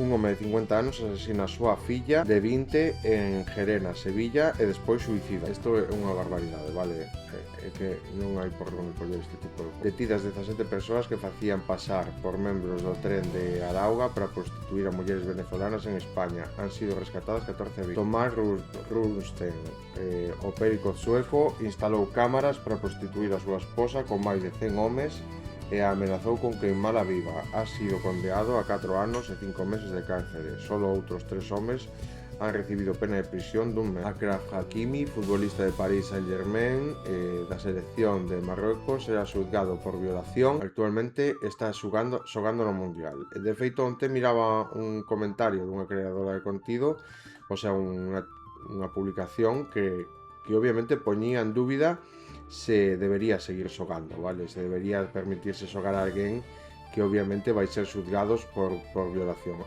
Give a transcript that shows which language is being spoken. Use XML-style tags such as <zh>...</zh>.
<gl>Un home de 50 anos asesina a súa filla de 20 en Gerena, Sevilla, e despois suicida. Isto é unha barbaridade, vale? É que non hai por onde coller este tipo de... Detidas 17 persoas que facían pasar por membros do tren de Arauga para prostituir a mulleres venezolanas en España.</gl> <es>Han sido rescatadas 14 víctimas.</es> <gl>Tomás Runstein, o perico sueco, instalou cámaras para prostituir a súa esposa con máis de 100 homes e a amenazou con queimala viva.</gl> <es>Ha sido</es> <gl>condenado a 4 anos e 5 meses de cárcere. Solo outros 3 homes</gl> <es>han recibido pena de prisión</es> <gl>dun mes. Achraf Hakimi, futbolista de Paris Saint-Germain da selección de Marruecos, era xulgado por violación. Actualmente está xogando no Mundial. De feito, onte miraba un comentario dunha creadora de contido, o sea, unha publicación que obviamente poñía en dúbida se debería seguir xogando, vale? Se debería permitirse xogar a alguén que obviamente vai ser xulgados por violación.</gl>